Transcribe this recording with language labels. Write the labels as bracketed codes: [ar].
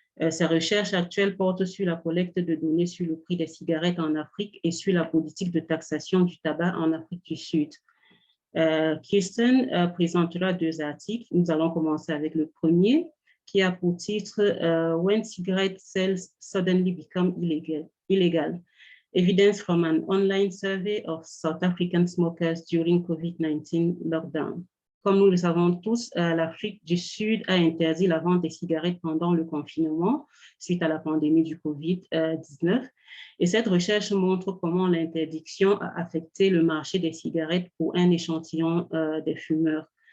[fr] Sa recherche actuelle porte sur la collecte de données sur le prix des cigarettes en Afrique et sur la politique de taxation du tabac en Afrique du Sud. Kirsten présentera 2 articles. Nous allons commencer avec le premier, qui a pour titre « [en] When cigarette sales suddenly become illegal. Evidence from an online survey of South African smokers during COVID-19 lockdown ». [fr] Comme nous le savons tous, l'Afrique du Sud a interdit la vente des cigarettes pendant le confinement suite à la pandémie du COVID-19. Et cette recherche montre comment l'interdiction a affecté le marché des cigarettes pour un échantillon des fumeurs.